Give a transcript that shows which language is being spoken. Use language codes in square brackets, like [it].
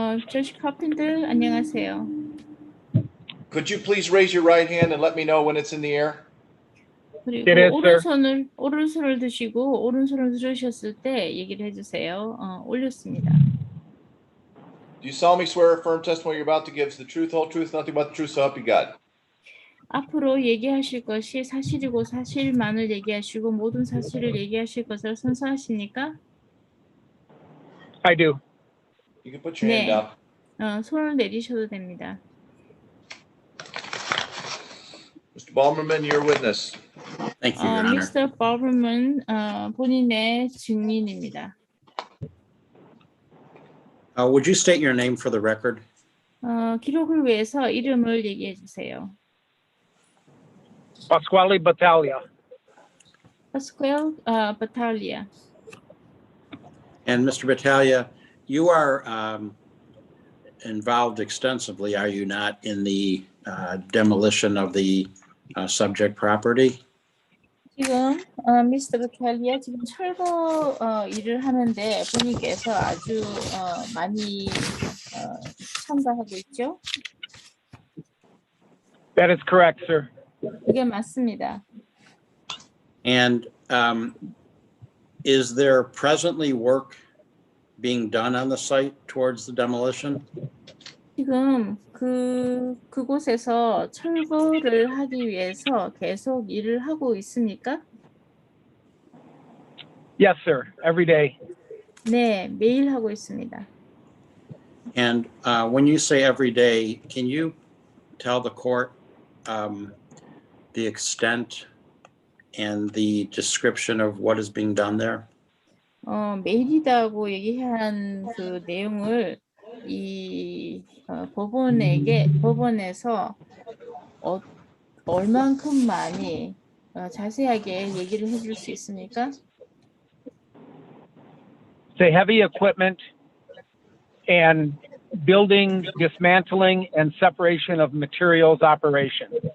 [ko] 저시 카펜터 안녕하세요. [en] Could you please raise your right hand and let me know when it's in the air? [ko] 그리고 [en] It is, sir. [ko] 오른손을 드시고 오른손을 들으셨을 때 얘기를 해주세요. 올렸습니다. [en] Do you solemnly swear or affirm testimony you're about to give is the truth, whole truth, nothing but the truth, so help you God? [ko] 앞으로 얘기하실 것이 사실이고 사실만을 얘기하시고 모든 사실을 얘기하실 것을 선서하십니까? [en] I do. You can put your hand [ko] 네. [en] down. [ko] 손을 내리셔도 됩니다. [en] Mr. Balmerman, your witness. Thank you, Your Honor. Mr. [ko] Barberman, 본인의 증인입니다. [en] Would you state your name for the record? [ko] 기록을 위해서 이름을 얘기해 주세요. [en] Pasquale Battaglia. Pasquale Battaglia. And Mr. Battaglia, you are involved extensively, are you not, in the demolition of the subject property? [ko] 지금 미스터 바탈리아 지금 철거 일을 하는데 본인께서 아주 많이 참가하고 있죠? [en] That is correct, sir. [ko] 그게 맞습니다. [en] And is there presently work being done on the site towards the demolition? [ko] 지금 그곳에서 철거를 하기 위해서 계속 일을 하고 있습니까? [en] Yes, sir. Every day. [ko] 네, 매일 하고 있습니다. [en] And when you say every day, can you tell the court the extent and the description of what is being done there? [ko] 매일이다고 얘기한 그 내용을 이 법원에서 얼만큼 많이 자세하게 얘기를 해줄 수 있습니까? [en] Say heavy equipment and building, dismantling, and separation of materials operation.